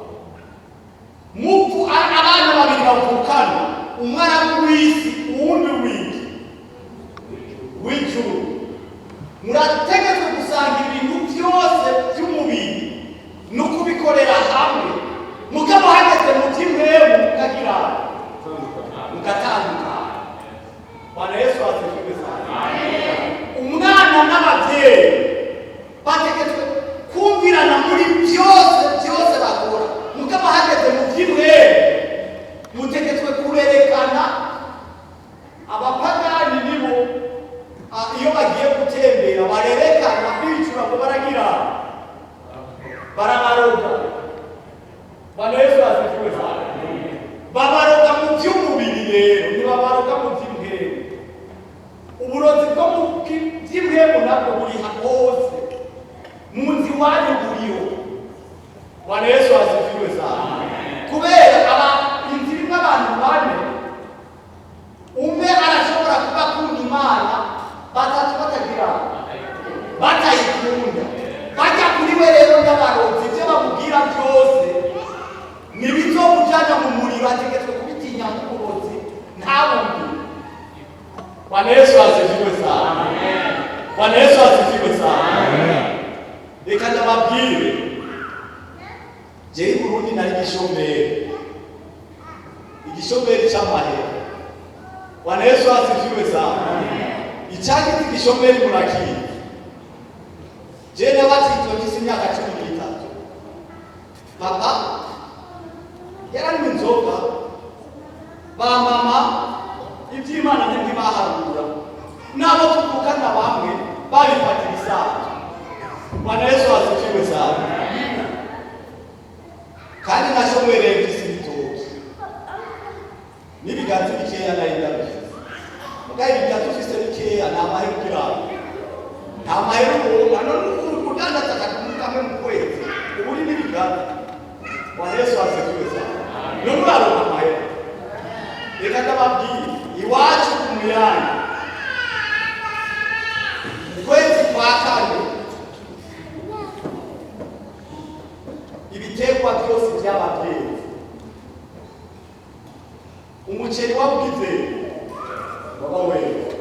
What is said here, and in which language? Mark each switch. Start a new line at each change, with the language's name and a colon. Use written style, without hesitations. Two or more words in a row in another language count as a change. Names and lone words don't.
Rundi: Muvu abana babiri bavukana, umwana w'isi uwundi w'ijuru, murategetswe gusangira ibintu byose by'umubiri no kubikorera hamwe, mugabo hageze mu by'imwemu mugatandukana.
Swahili: Bwana Yesu asifiwe sana.
Rundi: Umwana n'ababyeyi bategetswe kumvirana muri byose bakora, mugabo hageze mu by'imwemu mutegetswe kurerekana. Abapagani nibo iyo bagiye gutembera barerekana bicura ngo barabaroga.
Swahili: Bwana Yesu asifiwe sana.
Rundi: Babaroga mu by'umubiri rero, ntibabaroga mu by'imwemu. Uburozi bwo mu by'imwemu nabwo buri hose, mu nzu iwanyu buriho.
Swahili: Bwana Yesu asifiwe sana.
Rundi: Kubera inzira imwe abantu bane, umwe arashobora kuba akunda Imana, batatu batayikunda, bajya kuri we rero n'abarozi, ibyo bamubwira byose ntibizomujyana mu muriro, ategetswe kubitinya nk'uburozi ntabumvire.
Swahili: Bwana Yesu asifiwe sana. Bwana Yesu asifiwe sana.
Rundi: Reka ndababwire, jewe Burundi nari igishomeri cy'amahera.
Swahili: Bwana Yesu asifiwe sana.
Rundi: Icyagiti igishomeri murakiri. Jewe nabatizwa mfise imyaka 13. Papa yaranywa inzoga, ba mama iby'Imana ntibaharura, nabo tuvukana bamwe babifatira isaha.
Swahili: Bwana Yesu asifiwe sana.
Rundi: Kandi nashomwereye mfise ibitoki n'ibiganza bikeya nari ndabifise, mugabo ibiganza ufise bikeya nta mahera ugirana, nta mahera uronka, none uri kudandaza akantu kamwe mu kwezi uba uri n'ibiganza.
Swahili: Bwana Yesu asifiwe sana.
Rundi: None uraronka amahera. Reka ndababwire, iwacu ku Muyange ukwezi kwa kane ibiterwa byose by'ababyeyi, umuceri wabugize baba wewe,